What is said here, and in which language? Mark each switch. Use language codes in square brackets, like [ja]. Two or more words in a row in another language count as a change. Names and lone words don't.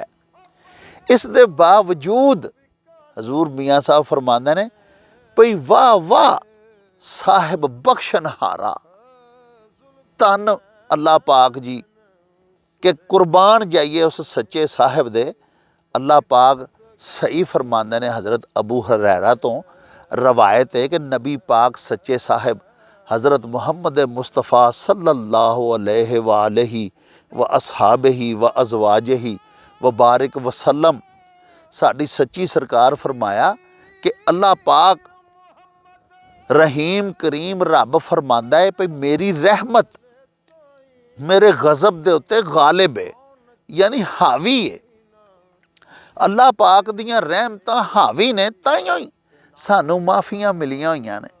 [pa] ਇਸ ਦੇ ਬਾਵਜੂਦ ਹਜ਼ੂਰ ਮੀਆਂ ਸਾਹਿਬ ਫਰਮਾਉਂਦੇ ਨੇ ਭਈ ਵਾਹ ਵਾਹ ਸਾਹਿਬ ਬਖਸ਼ਣਹਾਰਾ, ਧੰਨ ਅੱਲਾਹ ਪਾਕ ਜੀ ਕਿ ਕੁਰਬਾਨ ਜਾਈਏ ਉਸ ਸੱਚੇ ਸਾਹਿਬ ਦੇ। ਅੱਲਾਹ ਪਾਕ ਸਹੀ ਫਰਮਾਉਂਦੇ ਨੇ, ਹਜ਼ਰਤ ਅਬੂ ਹੁਰੈਰਾ ਤੋਂ ਰਵਾਇਤ ਹੈ ਕਿ ਨਬੀ ਪਾਕ ਸੱਚੇ ਸਾਹਿਬ ਹਜ਼ਰਤ ਮੁਹੰਮਦ ਮੁਸਤਫਾ [ar] صلى الله عليه وآله وأصحابه وأزواجه وبارك وسلم, [pa] ਸਾਡੀ ਸੱਚੀ ਸਰਕਾਰ ਫਰਮਾਇਆ ਕਿ ਅੱਲਾਹ ਪਾਕ ਰਹੀਮ ਕਰੀਮ ਰੱਬ ਫਰਮਾਂਦਾ ਹੈ ਭਈ ਮੇਰੀ ਰਹਿਮਤ ਮੇਰੇ ਗ਼ਜ਼ਬ ਦੇ ਉੱਤੇ ਗ਼ਾਲਿਬ ਹੈ, ਯਾਨੀ ਹਾਵੀ ਹੈ। ਅੱਲਾਹ ਪਾਕ ਦੀਆਂ ਰਹਿਮਤਾਂ ਹਾਵੀ ਨੇ, ਤਾਹੀਓਂ ਹੀ ਸਾਨੂੰ ਮਾਫ਼ੀਆਂ ਮਿਲੀਆਂ ਹੋਈਆਂ ਨੇ।